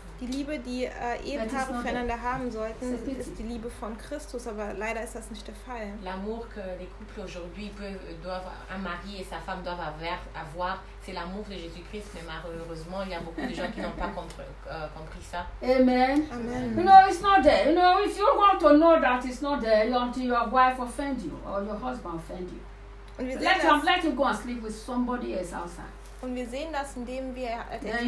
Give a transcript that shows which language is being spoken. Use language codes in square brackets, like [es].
[de] Die Liebe, die Ehepaare füreinander haben sollten, ist die Liebe von Christus, aber leider ist das nicht der Fall. [fr] L'amour que les couples aujourd'hui doivent, un mari et sa femme doivent avoir, c'est l'amour de Jésus-Christ, mais malheureusement, il y a beaucoup de gens qui n'ont pas compris ça. [en] Amen. Amen. You know, it's not there. You know, if you want to know that it's not there, until your wife offend you or your husband offend you. Let him go and sleep with somebody else outside. [de] Und wir sehen das, indem wir erkennen,